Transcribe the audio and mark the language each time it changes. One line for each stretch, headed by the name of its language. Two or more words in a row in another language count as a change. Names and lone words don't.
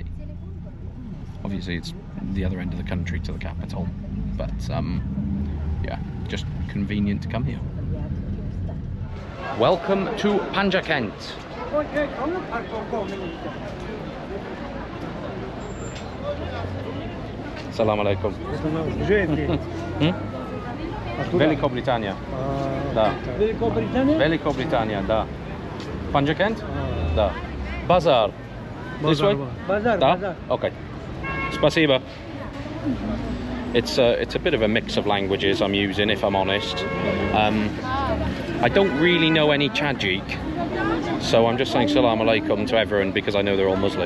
English: Obviously it's the other end of the country to the capital, but yeah, just convenient to come here. Welcome to Panjakent.
Arabic: سلام عليكم.
Russian: Велика Британия. Да. Велика Британия, да. Panjakent? Да.
English: Bazaar. This way? Bazaar.
Russian: Da?
English: Bazaar. Okay. Spasiba. It's a bit of a mix of languages I'm using, if I'm honest. I don't really know any Tajik, so I'm just saying
Arabic: سلام عليكم
English: to everyone because I know they're all Muslim.